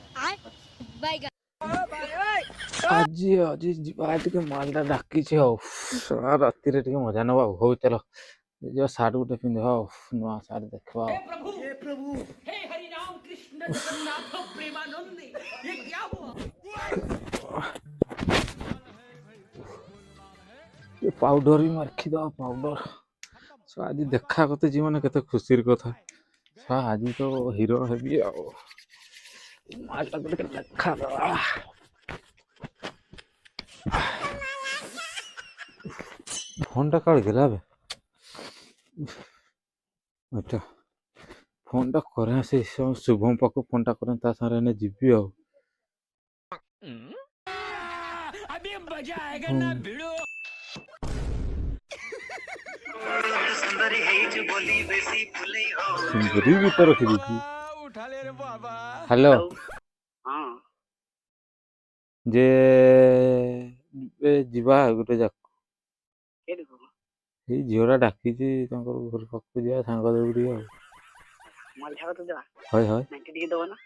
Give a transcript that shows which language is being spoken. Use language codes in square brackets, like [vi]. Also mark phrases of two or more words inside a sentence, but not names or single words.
[or] ଆଜି ଆଜି ଯିବା ଟିକେ ମାଲଟା ଡାକିଛି ଆଉ ରାତିରେ ଟିକେ ମଜା ନବା ଆଉ। ହଉ ଚାଲ ଯିବା ସାର୍ଟ ଗୋଟେ ପିନ୍ଧିବା ଆଉ ନୂଆ ସାର୍ଟ ଦେଖିବା ଆଉ। [hi] हे प्रभु हे हरि राम कृष्ण जगन्नाथ प्रेमानंद ये क्या हुआ [or] ପାଉଡର ବି ମାରିଦବା ପାଉଡର। ଆଜି ଦେଖା କଥା ଜୀବନ କେତେ ଖୁସିର କଥା। ଆଜି ତ ହିରୋ ହେବି ଆଉ ମାଲଟା ଟିକେ ଦେଖାଦବା। ଫୋନଟା କାଳେ ଗଲା ବେ ଏଇଟା ଫୋନଟା କରେ ସେ ଶୁଭମ ପାଖକୁ ଫୋନଟା କରେ ତା ସାଙ୍ଗରେ ଏନେ ଯିବି ଆଉ। [hi] अभी मजा आएगा ना भिड़ो [or] ସୁନ୍ଦରୀ ଗୀତ ରଖିଦେଇଛି। [hi] उठा ले रे बाबा [or] ହ୍ୟାଲୋ ହଁ ଯେ ଯିବା ଗୋଟେ ଯାକ କେଠିକୁ ଏଇ ଝିଅଟା ଡାକିଛି ତାଙ୍କର ଘର ପାଖକୁ ଯିବା ସାଙ୍ଗ ଦେବୁ ଟିକେ ଆଉ। ମାଲ୍ ଝାଗ ତ ଦେବା ହଏ ହଏ ନାଇଁଟି ଟିକେ ଦେବ ନା